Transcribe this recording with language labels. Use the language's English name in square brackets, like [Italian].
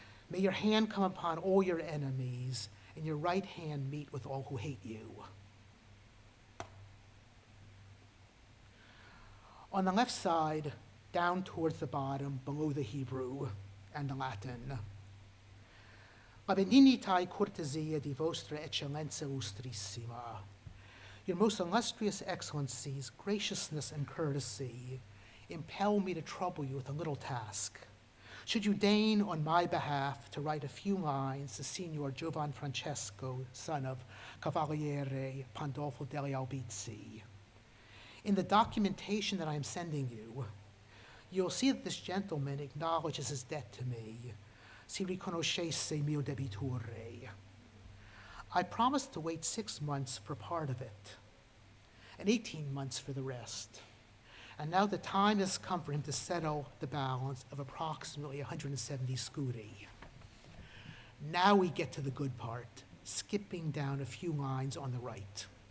[English] May your hand come upon all your enemies, and your right hand meet with all who hate you. On the left side, down towards the bottom, below the Hebrew and the Latin. [Italian] La benignità e cortesia di vostra eccellenza illustrissima. [English] Your most illustrious excellencies, graciousness and courtesy impel me to trouble you with a little task. Should you deign on my behalf to write a few lines to Signor Giovan Francesco, son of Cavaliere Pandolfo degli Albizzi. In the documentation that I am sending you, you'll see that this gentleman acknowledges his debt to me. [Italian] Si riconoscesse mio debitore. [English] I promised to wait 6 months for part of it, and 18 months for the rest. And now the time has come for him to settle the balance of approximately 170 scudi. Now we get to the good part, skipping down a few lines on the right.